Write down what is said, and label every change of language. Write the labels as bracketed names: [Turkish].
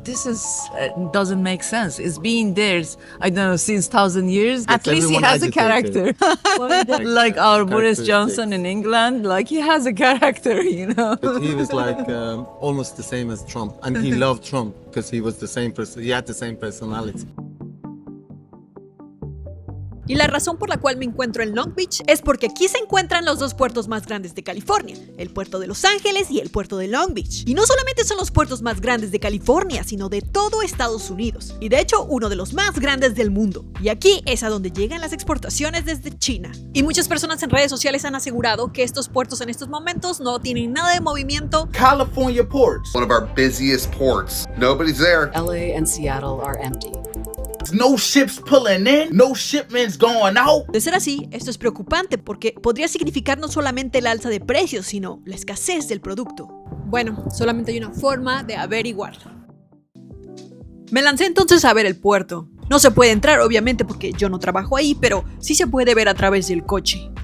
[English] This doesn't make sense. It's been there, I don't know, since 1,000 years. At least he has a character. Like our Boris Johnson in England, he has a character, you know. But he was almost the same as Trump, and he loved Trump because he was the same person. He had the same personality. [Spanish] Y la razón por la cual me encuentro en Long Beach es porque aquí se encuentran los dos puertos más grandes de California, el puerto de Los Ángeles y el puerto de Long Beach. Y no solamente son los puertos más grandes de California, sino de todo Estados Unidos. Y de hecho, uno de los más grandes del mundo. Y aquí es a donde llegan las exportaciones desde China. Y muchas personas en redes sociales han asegurado que estos puertos en estos momentos no tienen nada de movimiento. [English] California ports, one of our busiest ports. Nobody's there. LA and Seattle are empty. No ships pulling in, no shipments going out. [Spanish] De ser así, esto es preocupante porque podría significar no solamente el alza de precios, sino la escasez del producto. Bueno, solamente hay una forma de averiguarlo. Me lancé entonces a ver el puerto. No se puede entrar, obviamente, porque yo no trabajo ahí, pero sí se puede ver a través del coche.